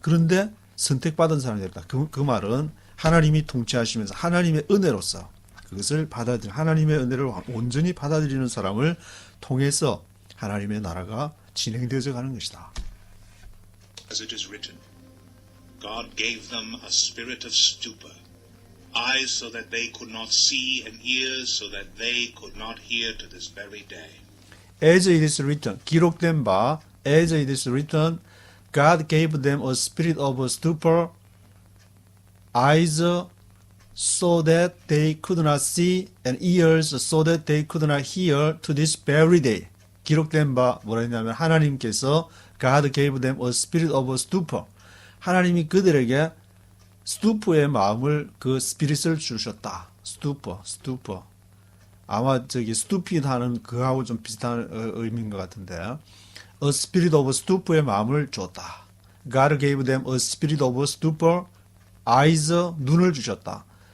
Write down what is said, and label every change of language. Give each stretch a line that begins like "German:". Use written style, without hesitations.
Korean: 그런데 선택받은 사람이었다. 그 말은 하나님이 통치하시면서 하나님의 은혜로서 그것을 하나님의 은혜를 온전히 받아들이는 사람을 통해서 하나님의 나라가 진행되어져 가는 것이다.
English: as it is written, God gave them a spirit of stupor, eyes so that they could not see, and ears so that they could not hear to this very day. As it is written,
Korean: 기록된 바
English: as it is written, God gave them a spirit of stupor, eyes so that they could not see, and ears so that they could not hear to this very day.
Korean: 기록된 바 뭐라 했냐면 하나님께서
English: God gave them a spirit of stupor.
Korean: 하나님이 그들에게 스투퍼의 마음을 그 스피릿을 주셨다. 스투퍼. 아마 저기 stupid 하는 그하고 좀 비슷한 의미인 것 같은데.
English: A spirit of stupor의
Korean: 마음을 줬다.
English: God gave them a spirit of stupor, eyes,
Korean: 눈을 주셨다.